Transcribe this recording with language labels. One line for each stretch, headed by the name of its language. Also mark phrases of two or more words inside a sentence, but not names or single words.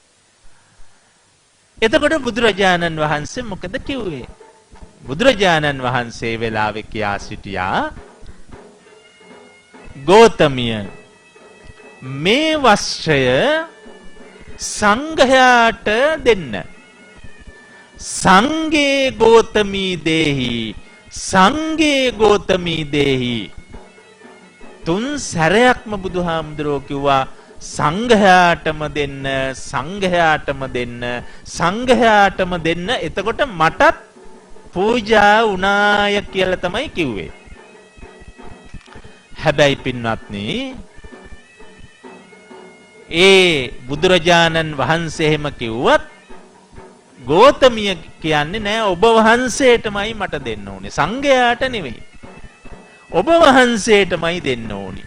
Sinhala: එතකොට බුදුරජාණන් වහන්සේ මොකද කිව්වේ? බුදුරජාණන් වහන්සේ වෙලාවේ කියා සිටියා ගෝතමිය මේ වස්ත්‍රය සංඝයාට දෙන්න.
Pali: සංඝේ ගෝතමී දේහි සංඝේ ගෝතමී දේහි
Sinhala: තුන් සැරයක්ම බුදුහාමුදුරුවෝ කිව්වා සංඝයාටම දෙන්න සංඝයාටම දෙන්න සංඝයාටම දෙන්න. එතකොට මටත් පූජා වුණාය කියලා තමයි කිව්වේ. හැබැයි පින්වත්නි ඒ බුදුරජාණන් වහන්සේ එහෙම කිව්වත් ගෝතමිය කියන්නේ නෑ ඔබ වහන්සේටමයි මට දෙන්න ඕනේ සංඝයාට නෙවෙයි ඔබ වහන්සේටමයි දෙන්න ඕනේ.